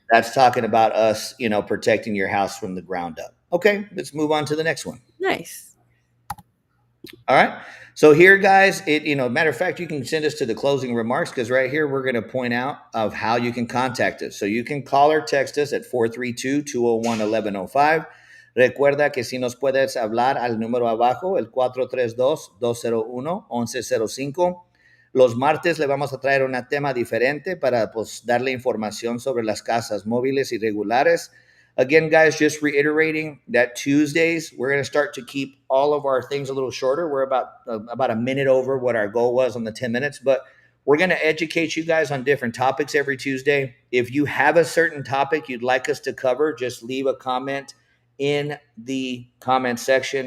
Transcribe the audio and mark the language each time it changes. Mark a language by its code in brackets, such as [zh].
[en] that's talking about us, protecting your house from the ground up. Okay, let's move on to the next one. Nice. All right. So here, guys, matter of fact, you can send us to the closing remarks because right here we're going to point out of how you can contact us. So you can call or text us at 432-201-1105. [es] Recuerda que si nos puedes hablar al número abajo, el 432-201-1105. Los martes le vamos a traer un tema diferente para pues, darle información sobre las casas móviles y regulares. [en] Again, guys, just reiterating that Tuesdays we're going to start to keep all of our things a little shorter. We're about a minute over what our goal was on the 10 minutes, but we're going to educate you guys on different topics every Tuesday. If you have a certain topic you'd like us to cover, just leave a comment in the comment section.